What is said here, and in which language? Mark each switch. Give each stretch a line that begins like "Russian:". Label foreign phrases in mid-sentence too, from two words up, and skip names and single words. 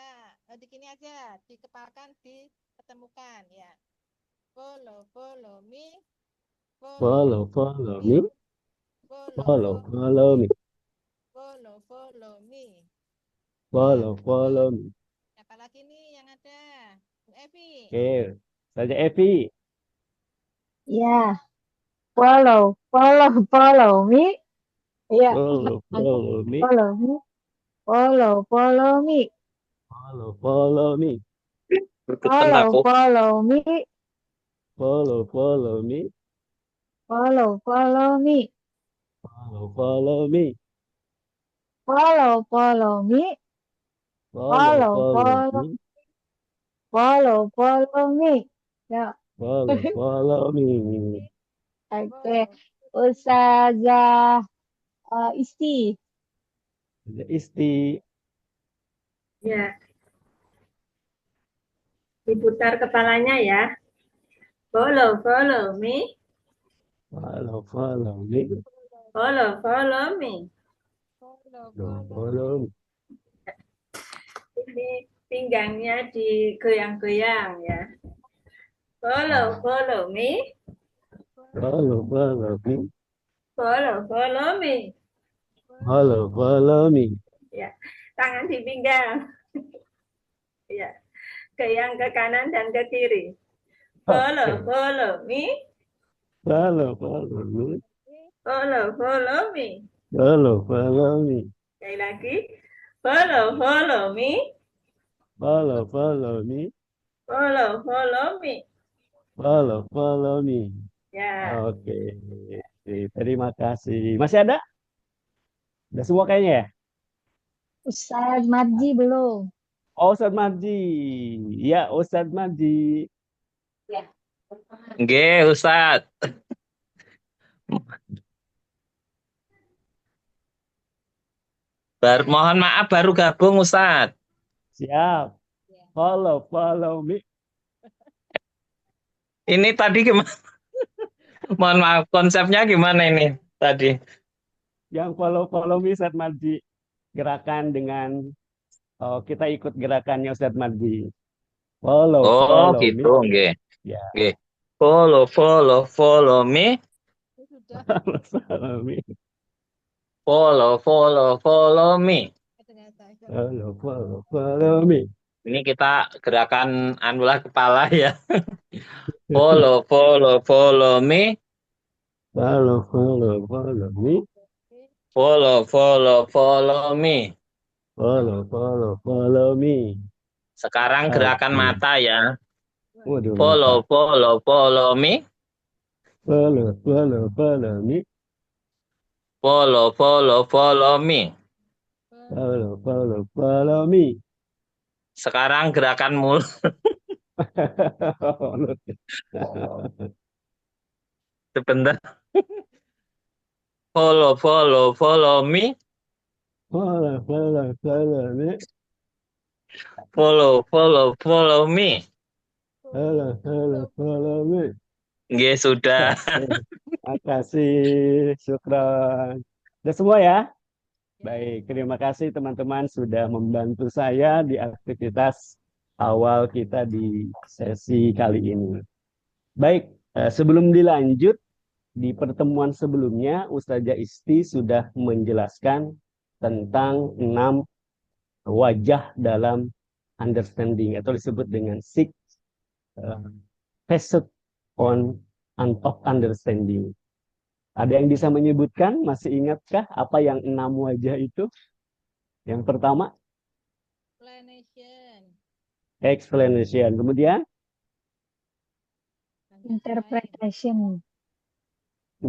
Indonesian: Di sini aja, dikepalkan, diketemukan ya.
English: Follow me. Follow me. Follow me. Follow me. Follow me.
Indonesian: Siapa lagi nih yang ada? Bu Evi. Oke, saja Evi. Ya,
English: follow me.
Indonesian: Ya,
English: Follow me. follow me. Follow me. Follow me. Follow me. Follow me. Follow me. Follow me. Follow me. Follow Follow me. me. Ya, Follow me.
Indonesian: oke. Ustazah Isti. Isti. Ya, diputar kepalanya ya.
English: Follow me. Follow me. Follow me. Follow me.
Indonesian: Ini pinggangnya digoyang-goyang ya.
English: Follow me. Follow me. Follow me. Follow me.
Indonesian: Ya, tangan di pinggang. Ya, goyang ke kanan dan ke kiri.
English: Follow me. Follow me. Follow me. Follow me.
Indonesian: Sekali lagi.
English: Follow me. Follow me. Follow me. Follow me.
Indonesian: Ya, Oke. Terima kasih. Masih ada? Udah semua kayaknya ya? Ustaz Marji belum. Oh, Ustadz Marji. Ya, Ustadz Marji. Ya. Nggih, Ustaz. Mohon maaf baru gabung, Ustaz. Siap.
English: Follow me.
Indonesian: Ini tadi gimana? Mohon maaf, konsepnya gimana ini tadi? Yang
English: follow me
Indonesian: Ustadz Marji. Gerakan dengan kita ikut gerakannya Ustadz Marji. Oh,
English: Follow me.
Indonesian: gitu, nggih. Ya, Nggih.
English: Follow me.
Indonesian: Sudah.
English: follow me. Follow me. Follow me.
Indonesian: Ini kita gerakan anulah kepala ya.
English: Follow me. Follow me. Follow me. Follow me.
Indonesian: Sekarang gerakan Oke. mata ya. Waduh,
English: Follow me. follow me. Follow me. Follow me.
Indonesian: Sekarang gerakan mulut. Sebentar.
English: Follow me. Follow me. Follow me. Follow me.
Indonesian: Nggih, sudah. Makasih, syukran. Sudah semua ya? Baik, terima kasih teman-teman sudah membantu saya di aktivitas awal kita di sesi kali ini. Baik, sebelum dilanjut, di pertemuan sebelumnya Ustazah Isti sudah menjelaskan tentang 6 wajah dalam understanding atau disebut dengan
English: six facet of understanding.
Indonesian: Ada yang bisa menyebutkan? Masih ingatkah apa yang 6 wajah itu? Yang pertama, explanation. Kemudian, Interpretation.